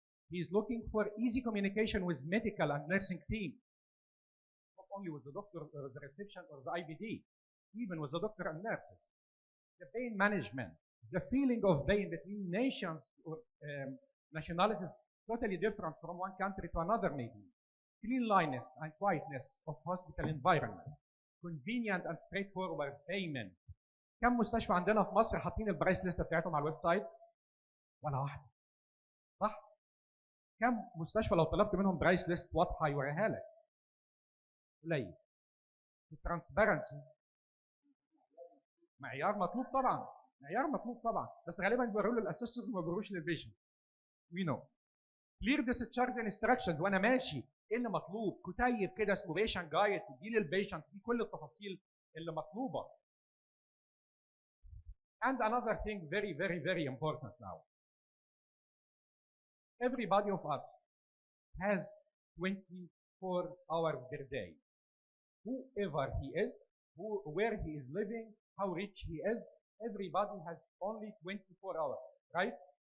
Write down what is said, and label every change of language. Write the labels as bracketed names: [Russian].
[English] He is looking for easy communication with medical and nursing team, not only with the doctor or the reception or the IBD, even with the doctor and nurses. The pain management, the feeling of pain between nations or nationalities totally different from one country to another maybe. Cleanliness and quietness of hospital environment. Convenient and straightforward payment. [Arabic] كم مستشفى عندنا في مصر حاطين البرايس ليست بتاعتهم على الويب سايت؟ ولا واحدة. صح؟ كم مستشفى لو طلبت منهم برايس ليست واضحة يوريها لك؟ قليل. الترانسبيرنسي معيار مطلوب طبعا، معيار مطلوب طبعا، بس غالبا بيوروا له الاسيستنتس وما بيوروش للبيشنت. [English] We know. Clear discharge instructions [Arabic] وانا ماشي ايه اللي مطلوب؟ كتيب كده اسمه بيشنت جايد تدي للبيشنت فيه كل التفاصيل اللي مطلوبه. [English] And another thing very important now. Everybody of us has 24 hours per day. Whoever he is, where he is living, how rich he is, everybody has only 24 hours, right?